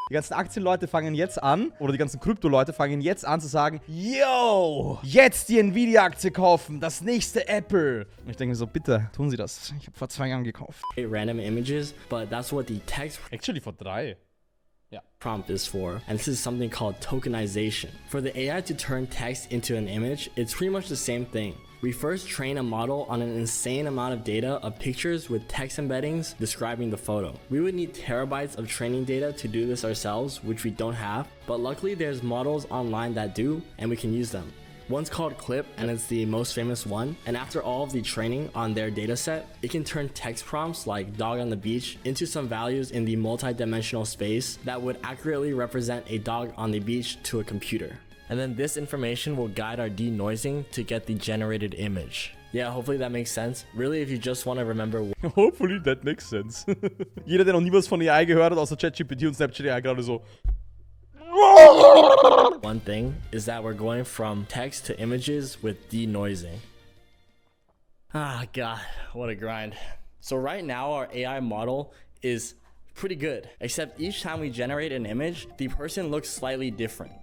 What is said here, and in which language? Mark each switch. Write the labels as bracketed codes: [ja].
[de] Die ganzen Aktienleute fangen jetzt an, oder die ganzen Krypto-Leute fangen jetzt an zu sagen, yo, jetzt die Nvidia-Aktie kaufen, das nächste Apple. Und ich denke mir so, bitte, tun Sie das. Ich habe vor 2 Jahren gekauft. [en] Random images, but that's what the text Actually [de] vor 3. [en] Yeah. prompt is for, and this is something called tokenization. For the AI to turn text into an image, it's pretty much the same thing. We first train a model on an insane amount of data of pictures with text embeddings describing the photo. We would need terabytes of training data to do this ourselves, which we don't have, but luckily there's models online that do, and we can use them. One's called Clip, and it's the most famous one, and after all of the training on their dataset, it can turn text prompts like dog on the beach into some values in the multi-dimensional space that would accurately represent a dog on the beach to a computer. And then this information will guide our denoising to get the generated image. Yeah, hopefully that makes sense. Really, if you just want to remember... Hopefully that makes sense. [de] Jeder, der noch nie was von AI gehört hat, außer ChatGPT und Snapchat AI, gerade so... [en] One thing is that we're going from text to images with denoising. Ah, God, what a grind. So right now, our AI model is pretty good, except each time we generate an image, the person looks slightly different.